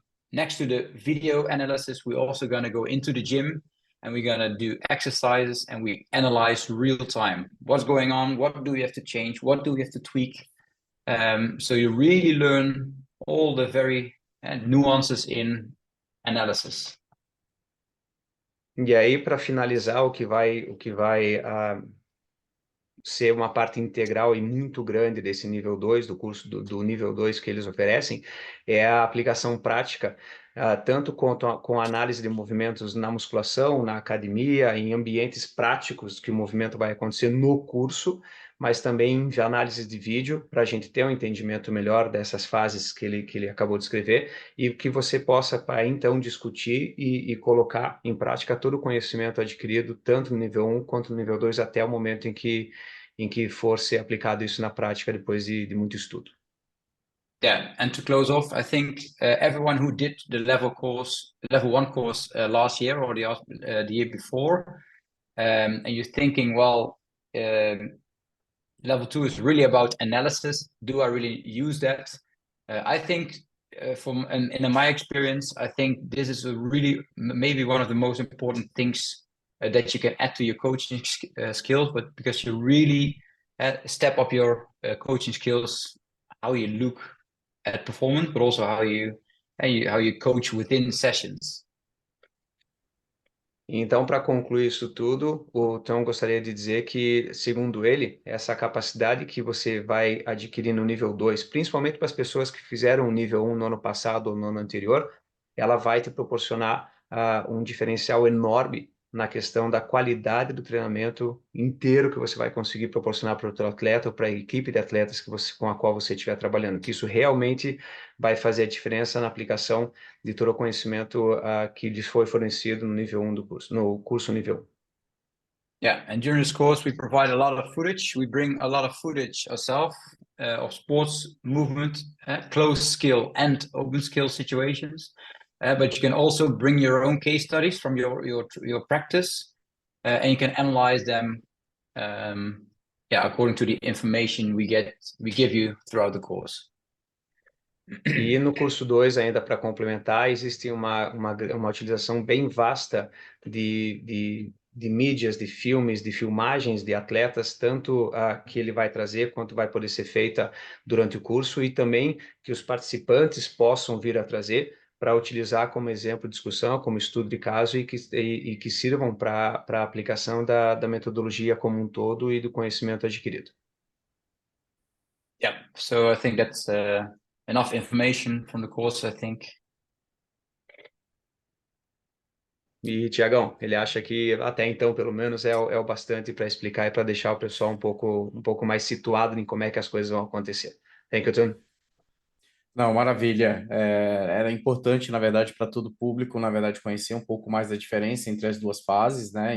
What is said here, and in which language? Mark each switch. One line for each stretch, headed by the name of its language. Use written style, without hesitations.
English: Next to the video analysis, we're also going to go into the gym, and we're going to do exercises, and we analyze real time. What's going on? What do we have to change? What do we have to tweak? So you really learn all the very nuances in analysis.
Portuguese: E aí, para finalizar, o que vai ser uma parte integral e muito grande desse nível 2, do curso do nível 2 que eles oferecem, é a aplicação prática, tanto com a análise de movimentos na musculação, na academia, em ambientes práticos que o movimento vai acontecer no curso, mas também de análise de vídeo, para a gente ter um entendimento melhor dessas fases que ele acabou de escrever, e que você possa, então, discutir e colocar em prática todo o conhecimento adquirido, tanto no nível 1 quanto no nível 2, até o momento em que for ser aplicado isso na prática depois de muito estudo.
English: Yeah, and to close off, I think everyone who did the level 1 course last year or the year before, and you're thinking, well, level 2 is really about analysis. Do I really use that? I think in my experience, I think this is a really maybe one of the most important things that you can add to your coaching skills, but because you really step up your coaching skills, how you look at performance, but also how you coach within sessions.
Portuguese: Então, para concluir isso tudo, o Teun gostaria de dizer que, segundo ele, essa capacidade que você vai adquirir no nível 2, principalmente para as pessoas que fizeram o nível 1 no ano passado ou no ano anterior, ela vai te proporcionar um diferencial enorme na questão da qualidade do treinamento inteiro que você vai conseguir proporcionar para o teu atleta ou para a equipe de atletas com a qual você estiver trabalhando, que isso realmente vai fazer a diferença na aplicação de todo o conhecimento que lhes foi fornecido no nível 1 do curso, no curso nível 1.
English: Yeah, and during this course, we provide a lot of footage. We bring a lot of footage ourselves of sports movement, closed skill and open skill situations. But you can also bring your own case studies from your practice, and you can analyze them, according to the information we give you throughout the course.
Portuguese: E no curso 2, ainda para complementar, existe uma utilização bem vasta de mídias, de filmes, de filmagens de atletas, tanto que ele vai trazer quanto vai poder ser feita durante o curso, e também que os participantes possam vir a trazer para utilizar como exemplo de discussão, como estudo de caso, e que sirvam para a aplicação da metodologia como um todo e do conhecimento adquirido.
English: Yeah, so I think that's enough information from the course, I think.
Portuguese: E, Tiagão, ele acha que até então, pelo menos, é o bastante para explicar e para deixar o pessoal um pouco mais situado em como é que as coisas vão acontecer.
English: Thank you, Teun.
Portuguese: Não, maravilha. Era importante, na verdade, para todo o público, na verdade, conhecer um pouco mais da diferença entre as duas fases, né?